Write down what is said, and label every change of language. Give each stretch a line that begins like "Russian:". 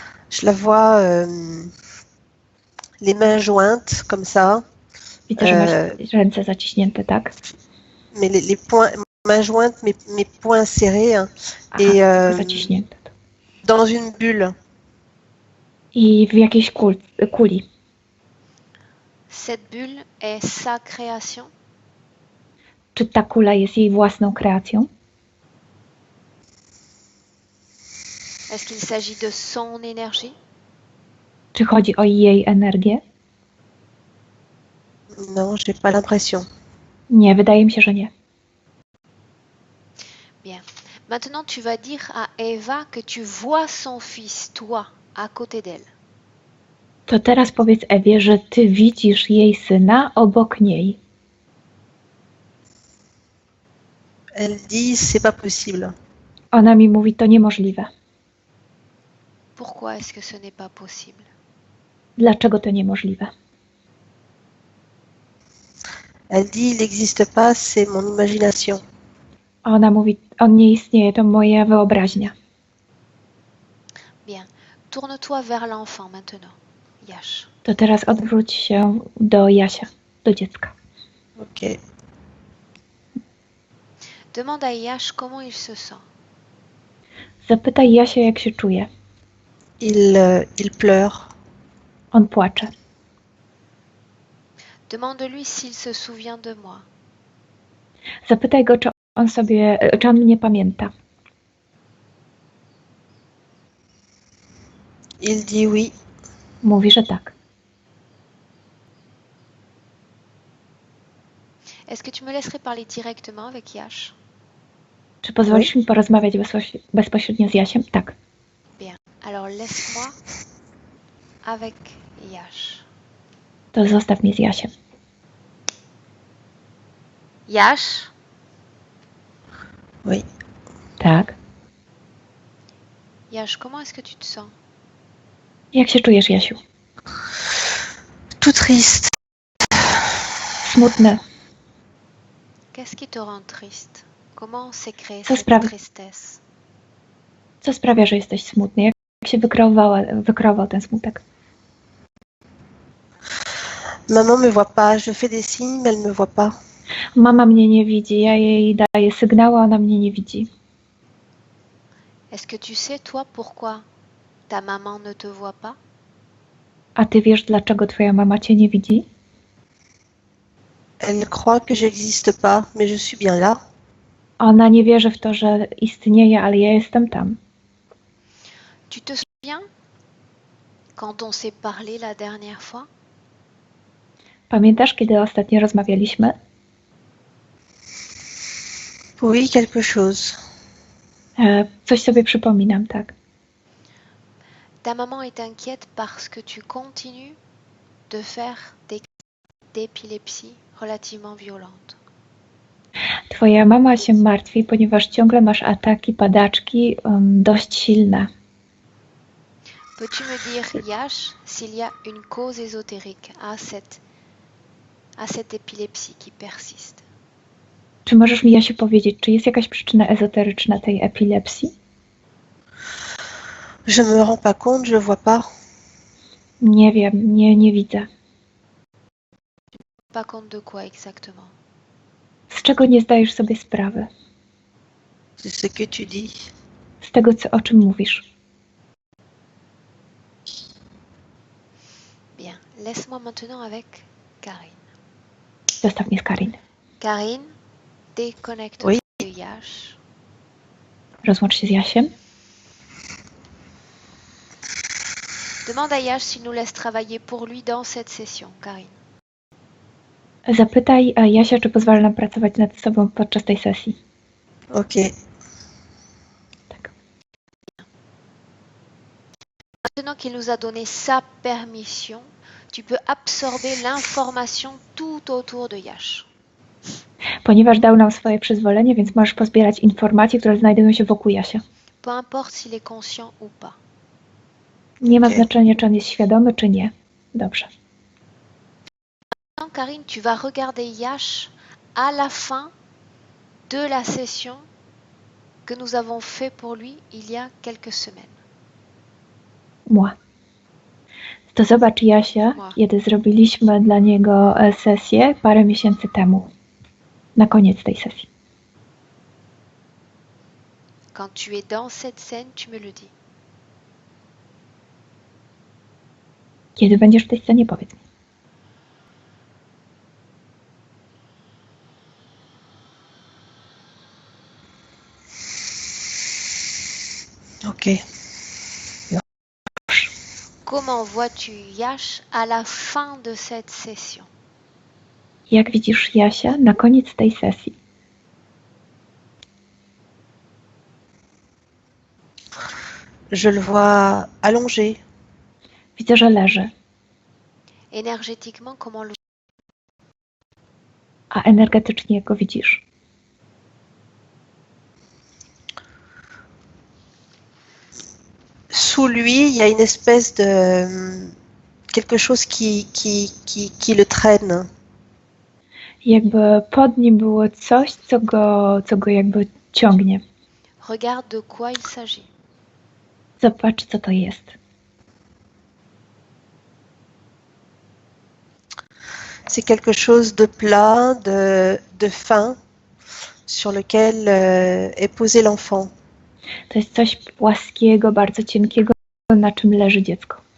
French: Je la vois les mains jointes comme ça,
Polish: Widzę, że masz ręce zaciśnięte, tak?
French: mais les poings, mains jointes, mes poings serrés hein, Aha, et
Polish: zaciśnięte.
French: dans une bulle.
Polish: I w jakiejś kuli.
French: cette bulle est sa création?
Polish: Czy ta kula jest jej własną kreacją?
French: Est-ce qu'il s'agit de son énergie?
Polish: Czy chodzi o jej energię?
French: Non, j'ai pas l'impression.
Polish: Nie, wydaje mi się, że nie.
French: Bien. Maintenant, tu vas dire à Eva que tu vois son fils, toi, à côté d'elle.
Polish: To teraz powiedz Ewie, że ty widzisz jej syna obok niej.
French: Elle dit c'est pas possible.
Polish: Ona mi mówi, to niemożliwe.
French: Pourquoi est-ce que ce n'est pas possible?
Polish: Dlaczego to niemożliwe?
French: Elle dit il n'existe pas, c'est mon imagination.
Polish: Ona mówi, on nie istnieje, to moja wyobraźnia.
French: Bien. Tourne-toi vers l'enfant maintenant, Yash.
Polish: To teraz odwróć się do Jasia, do dziecka. Ok.
French: Demande à Yash comment il se sent.
Polish: Zapytaj Jasia, jak się czuje.
French: Il pleure.
Polish: On płacze.
French: Demande-lui s'il se souvient de moi.
Polish: Zapytaj go, czy on mnie pamięta.
French: Il dit oui.
Polish: Mówi, że tak.
French: Est-ce que tu me laisserais parler directement avec Yash?
Polish: Czy pozwolisz mi porozmawiać bezpośrednio z Jasiem? Tak.
French: Bien. Alors laisse-moi avec Yash.
Polish: To zostaw mnie z Jasiem.
French: Yash, Oui.
Polish: Tak.
French: Yash, comment est-ce que tu te sens?
Polish: Jak się czujesz, Jasiu?
French: Tout triste.
Polish: Smutny.
French: Qu'est-ce qui te rend triste? Comment s'est créée
Polish: Co
French: cette
Polish: sprawia,
French: tristesse?
Polish: co sprawia, że jesteś smutny? Jak się wykreował ten smutek?
French: Maman me voit pas. Je fais des signes, mais elle me voit pas.
Polish: Mama mnie nie widzi, ja jej daję sygnały, a ona mnie nie widzi.
French: Est-ce que tu sais, toi, pourquoi ta maman ne te voit pas?
Polish: A ty wiesz, dlaczego twoja mama cię nie widzi?
French: Elle croit que j'existe pas, mais je suis bien là.
Polish: Ona nie wierzy w to, że istnieje, ale ja jestem tam.
French: Tu te souviens quand on s'est parlé la dernière fois?
Polish: Pamiętasz, kiedy ostatnio rozmawialiśmy?
French: Oui, quelque chose.
Polish: Coś sobie przypominam, tak.
French: Ta maman est inquiète parce que tu continues de faire des crises d'épilepsie relativement violentes.
Polish: Twoja mama się martwi, ponieważ ciągle masz ataki padaczki dość silne.
French: Peux-tu me dire, Yash, s'il y a une cause ésotérique à cette épilepsie qui persiste?
Polish: Czy możesz mi, Jasiu, powiedzieć, czy jest jakaś przyczyna ezoteryczna tej epilepsji?
French: Je me rends pas compte, je vois pas.
Polish: Nie wiem, nie widzę.
French: Pas compte de quoi exactement?
Polish: Z czego nie zdajesz sobie sprawy?
French: C'est ce que tu dis.
Polish: Z tego, o czym mówisz.
French: Bien, laisse-moi maintenant avec Karine.
Polish: Zostaw mnie z Karin.
French: Karine, déconnecte-toi Oui. de Yash.
Polish: Rozłącz się z Jasiem.
French: Demande à Yash s'il nous laisse travailler pour lui dans cette session, Karine.
Polish: Zapytaj Jasia, czy pozwala nam pracować nad sobą podczas tej sesji. Ok. Tak.
French: Maintenant qu'il nous a donné sa permission, tu peux absorber l'information tout autour de Yash.
Polish: Ponieważ dał nam swoje przyzwolenie, więc możesz pozbierać informacje, które znajdują się wokół Jasia.
French: Peu importe s'il est conscient ou pas.
Polish: Nie ma Ok. znaczenia, czy on jest świadomy, czy nie. Dobrze.
French: Maintenant, Karine, tu vas regarder Yash à la fin de la session que nous avons fait pour lui il y a quelques semaines. Moi.
Polish: To zobacz Jasia, kiedy zrobiliśmy dla niego sesję parę miesięcy temu. Na koniec tej sesji.
French: Quand tu es dans cette scène, tu me le dis.
Polish: Kiedy będziesz w tej scenie, powiedz mi. Ok.
French: Comment vois-tu Yash à la fin de cette session?
Polish: Jak widzisz Jasia na koniec tej sesji?
French: Je le vois allongé.
Polish: Widzę, że leży.
French: Énergétiquement, comment le...
Polish: A energetycznie go widzisz?
French: Sous lui, il y a une espèce de quelque chose qui le traîne.
Polish: Jakby pod nim było coś, co go jakby ciągnie.
French: Regarde de quoi il s'agit.
Polish: Zobacz, co to jest.
French: C'est quelque chose de plat, de fin, sur lequel est posé l'enfant.
Polish: To jest coś płaskiego, bardzo cienkiego, na czym leży dziecko.